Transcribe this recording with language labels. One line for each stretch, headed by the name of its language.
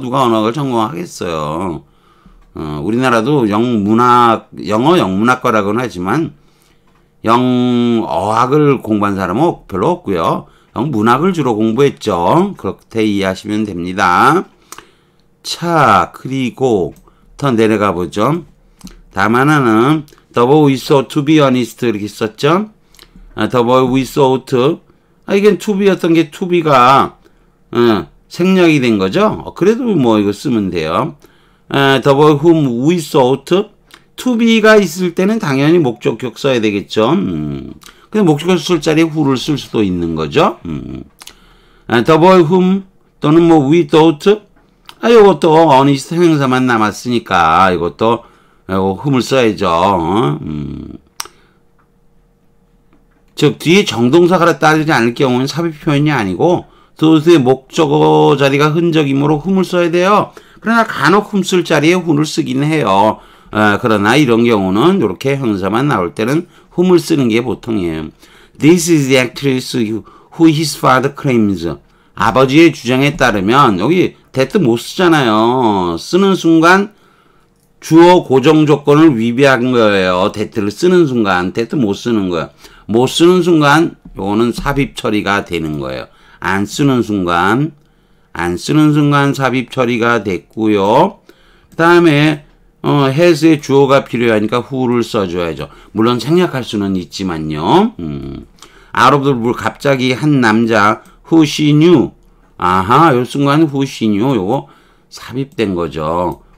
Korean: 누가 언어학을 전공하겠어요. 우리나라도 영어 영문학과라고는 하지만 영어학을 공부한 사람은 별로 없고요. 영문학을 주로 공부했죠. 그렇게 이해하시면 됩니다. 자, 그리고 더 내려가 보죠. 다음 하나는
English: The boy we saw to be honest
Korean: 이렇게 썼죠.
English: The boy we saw to
Korean: 이게 to be였던 게 to be가 생략이 된 거죠. 그래도 뭐 이거 쓰면 돼요.
English: The boy whom we thought to be
Korean: 가 있을 때는 당연히 목적격 써야 되겠죠. 근데 목적격 쓸 자리에 who를 쓸 수도 있는 거죠. The boy whom 또는 뭐 we thought 이것도 honest 형용사만 남았으니까 이것도 whom을 써야죠. 즉 뒤에 정동사가 따르지 않을 경우는 삽입 표현이 아니고 thought의 목적어 자리가 흔적이므로 whom을 써야 돼요. 그러나 간혹 whom 쓸 자리에 who를 쓰긴 해요. 그러나 이런 경우는 이렇게 형용사만 나올 때는 whom을 쓰는 게 보통이에요.
English: This is the actress who his father claims.
Korean: 아버지의 주장에 따르면 여기 that 못 쓰잖아요. 쓰는 순간 주어 고정 조건을 위배한 거예요. that를 쓰는 순간 that 못 쓰는 거예요. 못 쓰는 순간 요거는 삽입 처리가 되는 거예요. 안 쓰는 순간 안 쓰는 순간 삽입 처리가 됐고요. 그 다음에 has의 주어가 필요하니까 who를 써줘야죠. 물론 생략할 수는 있지만요.
English: out of the blue
Korean: 갑자기 한 남자
English: who she knew.
Korean: 아하, 요 순간 who she knew 요거 삽입된 거죠.